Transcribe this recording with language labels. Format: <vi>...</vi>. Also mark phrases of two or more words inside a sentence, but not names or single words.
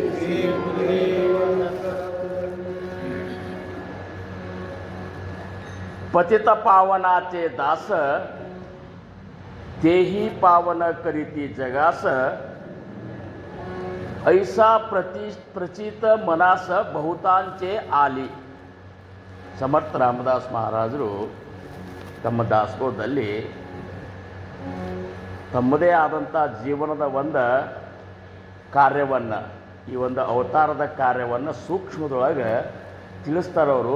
<mr>पतित पावनाचे दास तेही पावन करीती जगास. ऐसा प्रचित मनास बहुतांचे आली.</mr> <kn>ಸಮರ್ಥ ರಾಮದಾಸ್ ಮಹಾರಾಜರು ತಮ್ಮ ದಾಸೋಹದಲ್ಲಿ ತಮ್ಮದೇ ಆದಂಥ ಜೀವನದ ಒಂದು ಕಾರ್ಯವನ್ನು, ಈ ಒಂದು ಅವತಾರದ ಕಾರ್ಯವನ್ನು ಸೂಕ್ಷ್ಮದೊಳಗೆ ತಿಳಿಸ್ತಾರವರು.</kn>